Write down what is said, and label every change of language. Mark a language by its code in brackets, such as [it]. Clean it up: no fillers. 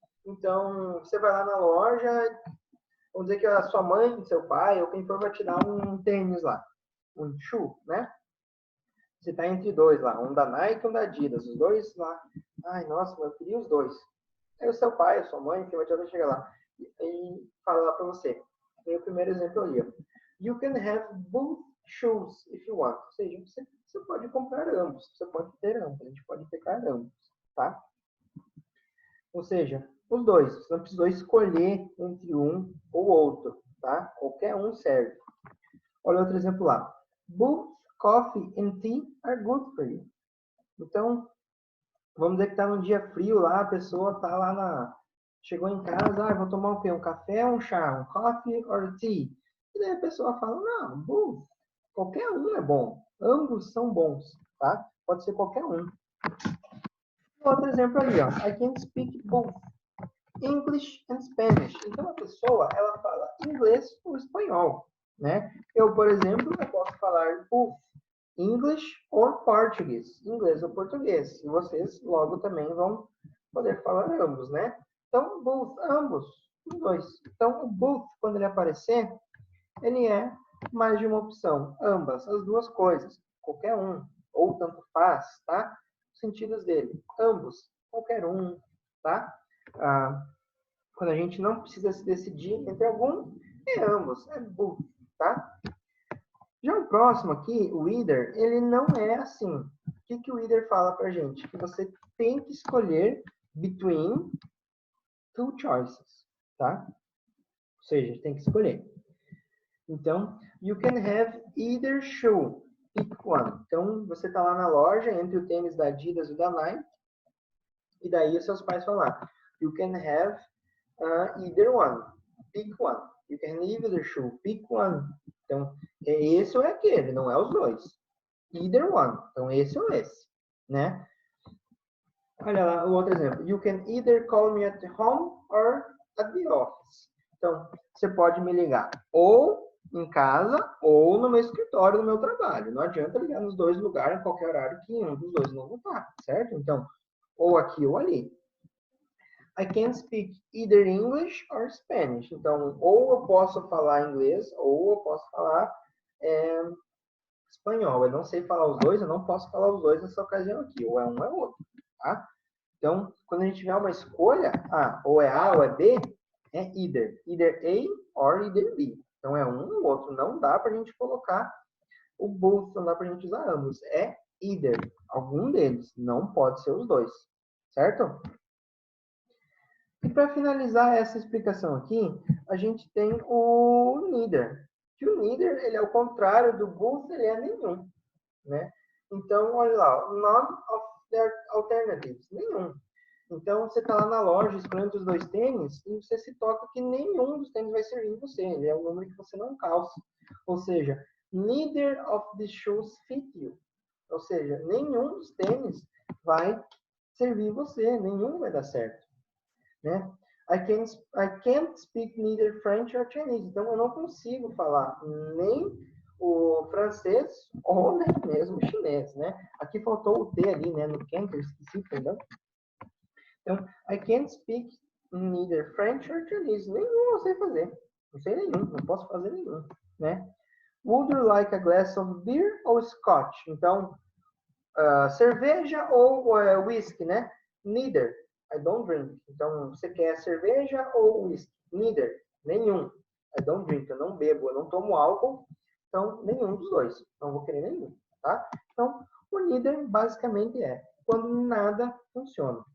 [pt] Então, você vai lá na loja, vamos dizer que a sua mãe, seu pai, ou quem for vai te dar um tênis lá, um shoe, né? Você está entre dois lá, um da Nike e um da Adidas, os dois lá. Ai, nossa, eu queria os dois. Aí o seu pai, a sua mãe, que vai te chegar lá e falar para você. Tem o primeiro exemplo ali, ó. [en] You can have both shoes if you want. [pt] Ou seja, você pode comprar ambos, você pode ter ambos, a gente pode pegar ambos, tá? Ou seja, os dois, você não precisou escolher entre um ou outro, tá? Qualquer um serve. Olha outro exemplo lá. [en] Both coffee and tea are good for you. [pt] Então, vamos dizer que está num dia frio lá, a pessoa está lá chegou em casa, vou tomar o quê? Um café ou um chá? Um [en] coffee or tea? [pt] E daí a pessoa fala, não, both. Qualquer um é bom. Ambos são bons, tá? Pode ser qualquer um. Outro exemplo ali, ó. [en] I can speak both English and Spanish. [pt] Então a pessoa, ela fala inglês ou espanhol, né? Eu, por exemplo, eu posso falar [en] both English or [pt] Português, inglês ou português. E vocês logo também vão poder falar ambos, né? Então, both, ambos, os dois. Então, o both, quando ele aparecer, ele é mais de uma opção. Ambas, as duas coisas. Qualquer um, ou tanto faz, tá? Os sentidos dele. Ambos, qualquer um, tá? Quando a gente não precisa se decidir entre algum, é ambos, é both, tá? Já o próximo aqui, o either, ele não é assim. O que o either fala pra gente? Que você tem que escolher [en] between two choices, [pt] tá? Ou seja, tem que escolher. [en] Então, you can have either shoe. Pick one. [pt] Então, você tá lá na loja, entre o tênis da Adidas e da Nike, e daí os seus pais falam lá, [en] you can have either one. Pick one. You can either shoe. Pick one. [pt] Então, é esse ou é aquele, não é os dois. Either one. Então, esse ou esse, né? Olha lá o outro exemplo. [en] You can either call me at home or at the office. [pt] Então, você pode me ligar ou em casa ou no meu escritório, no meu trabalho. Não adianta ligar nos dois lugares, em qualquer horário, que um dos dois não vou estar, certo? Então, ou aqui ou ali. [en] I can speak either English or Spanish. [pt] Então, ou eu posso falar inglês ou eu posso falar espanhol. Eu não sei falar os dois, eu não posso falar os dois nessa ocasião aqui. Ou é um ou é outro, tá? Então, quando a gente tiver uma escolha, ou é A ou é B, é either. [en] Either A or either B. [pt] Então, é um ou outro. Não dá para a gente colocar o both, não dá para a gente usar ambos. É either. Algum deles. Não pode ser os dois. Certo? E para finalizar essa explicação aqui, a gente tem o neither. Que o neither, ele é o contrário do both, ele é nenhum, né? Então, olha lá, [en] none of their alternatives, [pt] nenhum. Então, você está lá na loja escolhendo os dois tênis e você se toca que nenhum dos tênis vai servir em você. Ele é o número que você não calça. [en] Ou seja, neither of the shoes fit you. [pt] Ou seja, nenhum dos tênis vai servir você, nenhum vai dar certo. Né? [en] I can't speak neither French or Chinese. [pt] Então, eu não consigo falar nem o francês ou nem mesmo o chinês, né? Aqui faltou o T ali, né? No can't, eu esqueci, perdão. [en] Então, I can't speak neither French or Chinese. [pt] Nenhum eu sei fazer. Não sei nenhum, não posso fazer nenhum, né? [en] Would you like a glass of beer ou scotch? [pt] Então, cerveja ou whisky, né? Neither. [en] I don't drink. [pt] Então, você quer cerveja ou whisky? Neither. Nenhum. [en] I don't drink. [pt] Eu não bebo, eu não tomo álcool. Então, nenhum dos dois. Não vou querer nenhum, tá? Então, o neither basicamente é quando nada funciona.